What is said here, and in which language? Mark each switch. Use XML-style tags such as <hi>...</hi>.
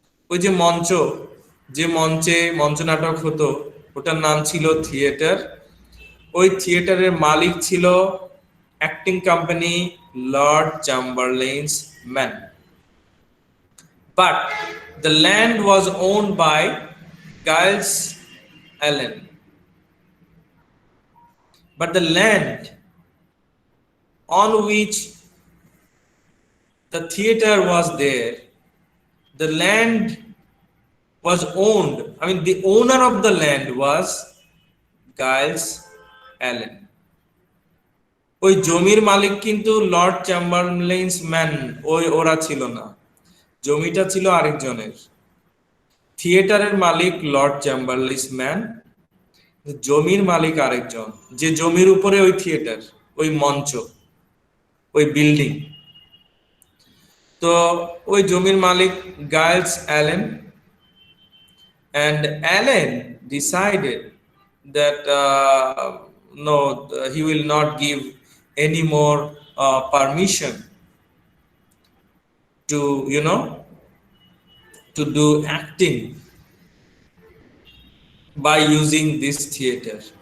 <bn>ওই যে মঞ্চ নাটক হতো ওটার নাম ছিল থিয়েটার। ওই থিয়েটারের মালিক ছিল acting company Lord চ্যাম্বারলেইনস man.</bn> <en>But the land was owned by Giles Allen. But the land on which the theater was there, the land was owned, the owner of the land was Giles Allen.</en> <bn>ওই জমির মালিক কিন্তু Lord চ্যাম্বারলেইনস man ওরা ছিল না, জমিটা ছিল আরেকজনের। থিয়েটারের মালিক লর্ড চ্যাম্বারলেইনস ম্যান, জমির মালিক আরেকজন, যে জমির উপরে ওই থিয়েটার, ওই মঞ্চ, ওই বিল্ডিং। তো ওই জমির মালিক guys Allen,</bn> <en>and Allen decided that no, he will not give any more permission to do acting by using this theater.</en>